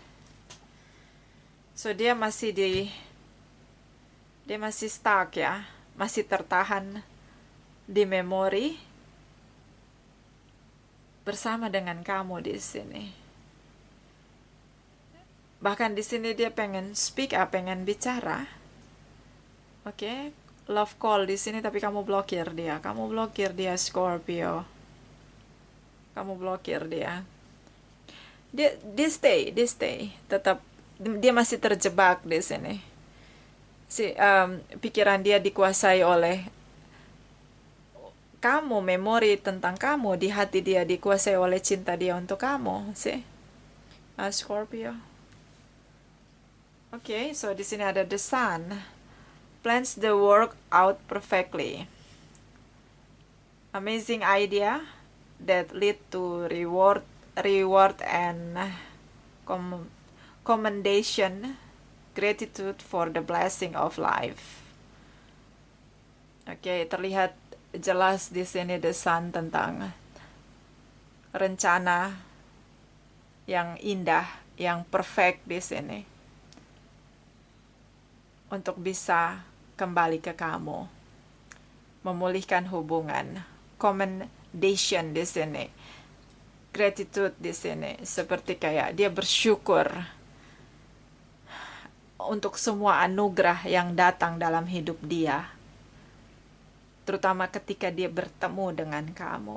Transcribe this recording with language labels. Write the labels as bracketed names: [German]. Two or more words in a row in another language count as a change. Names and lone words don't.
[Indonesian] So dia masih stuck ya, masih tertahan di memori bersama dengan kamu di sini. Bahkan di sini dia pengen [English] speak up, [Indonesian] pengen bicara. Oke, [English] love call [Indonesian] di sini tapi kamu blokir dia. Kamu blokir dia, Scorpio. Kamu blokir dia. Dia stay. Tetap dia masih terjebak di sini. Pikiran dia dikuasai oleh kamu, memori tentang kamu di hati dia dikuasai oleh cinta dia untuk kamu, sih. Scorpio. Oke, so di sini ada [English] the sun. Plans the work out perfectly. Amazing idea that lead to reward and commendation, gratitude for the blessing of life. [Indonesian] Oke, terlihat jelas di sini [English] the sun [Indonesian] tentang rencana yang indah, yang perfect di sini untuk bisa kembali ke kamu, memulihkan hubungan, commendation di sini, gratitude di sini, seperti kayak dia bersyukur untuk semua anugerah yang datang dalam hidup dia, terutama ketika dia bertemu dengan kamu.